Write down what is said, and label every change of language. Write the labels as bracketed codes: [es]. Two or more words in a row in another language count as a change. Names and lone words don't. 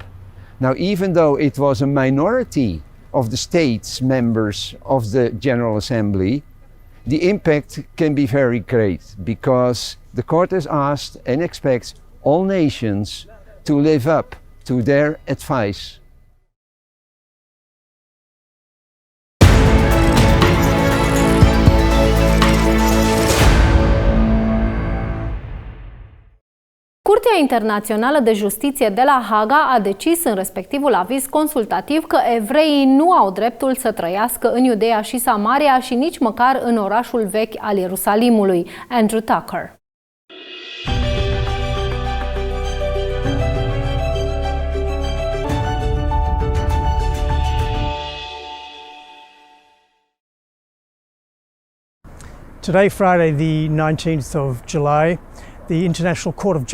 [en] Now, even though it was a minority of the states members of the General Assembly, the impact can be very great because the court has asked and expects all nations to live up to their advice. [ro] Curtea Internațională de Justiție de la Haga a decis în respectivul aviz consultativ că evreii nu au dreptul să trăiască în Iudeea și Samaria și nici măcar în orașul vechi al Ierusalimului. [en] Andrew Tucker. Today, Friday, the 19th of July, the International Court of